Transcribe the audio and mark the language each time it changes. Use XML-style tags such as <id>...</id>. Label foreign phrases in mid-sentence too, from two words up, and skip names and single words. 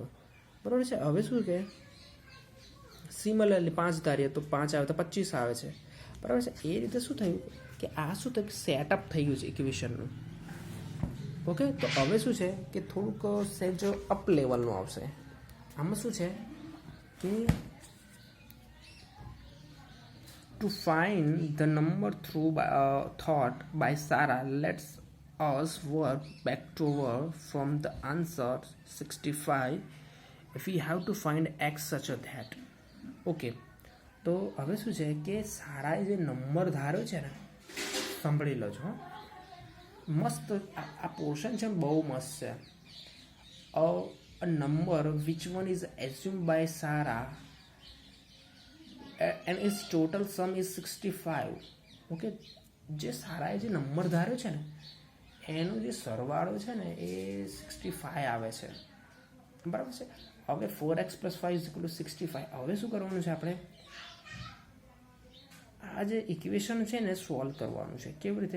<gu>બરાબર છે. હવે શું કે સિમિલરલી 5 ધારીએ તો 5 આવે તો 25 આવે છે. બરાબર છે. એ રીતે શું થયું કે આ શું થયું, સેટઅપ થઈ ગયું છે ઇક્વેશનનું. ઓકે, તો હવે શું છે કે થોડુંક સેજ અપ લેવલનું આવશે. આમાં શું છે કે</gu> <en>to find the number through thought by Sarah, let's us work backward from the answer 65. If we have to find x such a that.</en> <gu>ઓકે, તો હવે શું છે કે સારાએ જે નંબર ધાર્યો છે ને, સાંભળી લો છો. મસ્ત આ પોર્શન છે, બહુ મસ્ત છે.</gu> <en>a number which one is assumed by Sarah and its total sum is 65.</en> <gu>ઓકે, જે સારાએ જે નંબર ધાર્યો છે ને એનો જે સરવાળો છે ને એ 65 આવે છે. બરાબર છે. હવે 4x + 5 = 65. હવે શું કરવાનું છે આપણે? આ જે ઇક્વેશન છે ને સોલ્વ કરવાનું છે. કેવી રીતે?</gu>